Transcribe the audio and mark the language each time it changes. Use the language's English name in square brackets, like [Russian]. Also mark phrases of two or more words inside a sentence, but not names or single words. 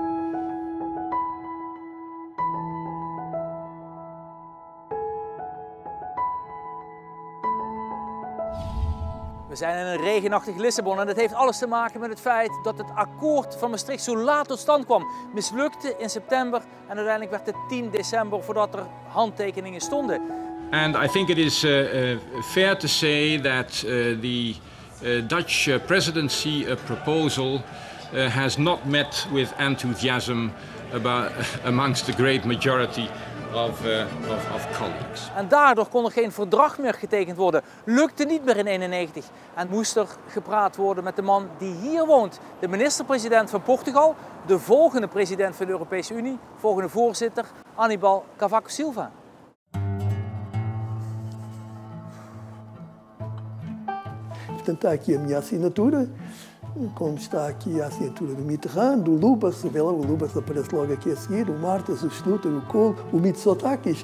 [Dutch] We zijn in een regenachtig Lissabon en dat heeft alles te maken met het feit dat het akkoord van Maastricht zo laat tot stand kwam. Mislukte in september en uiteindelijk werd het 10 december voordat er handtekeningen stonden. [English] And I think it is fair to say that the Dutch presidency proposal has not met with enthusiasm amongst the great majority of colleagues. [Dutch] En daardoor kon er geen verdrag meer getekend worden. Lukte niet meer in 1991. En moest er gepraat worden met de man die hier woont. De minister-president van Portugal, de volgende president van de Europese Unie, volgende voorzitter, Aníbal Cavaco Silva. [Portuguese] Portanto, está aqui a minha assinatura, como está aqui a assinatura do Mitterrand, do Lubbers, você vê lá, o Lubbers aparece logo aqui a seguir, o Martas, o Schluter, o Kohl, o Mitsotakis.